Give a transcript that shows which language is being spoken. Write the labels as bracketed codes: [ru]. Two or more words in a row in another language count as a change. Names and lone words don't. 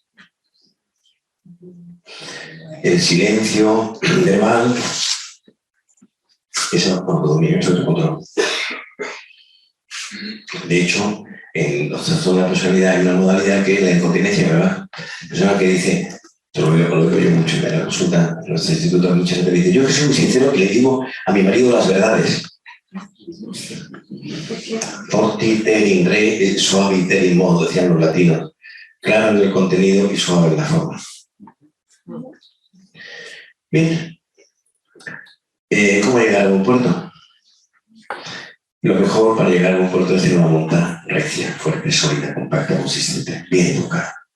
[es] El silencio verbal, eso es otro control. De hecho, en los trastornos de la personalidad hay una modalidad que es la incontinencia, ¿verdad? Persona que dice, lo veo yo mucho en la consulta, en nuestro instituto, mucha gente dice, yo que soy muy sincero y le digo a mi marido las verdades. [la] Forti ter in re, suavi ter in modo, [es] decían los latinos. Claro en el contenido y suave en la forma. Bien. ¿Cómo llegar a un puerto? Lo mejor para llegar a un puerto es tener una voluntad recia, fuerte, sólida, compacta, consistente, bien educada.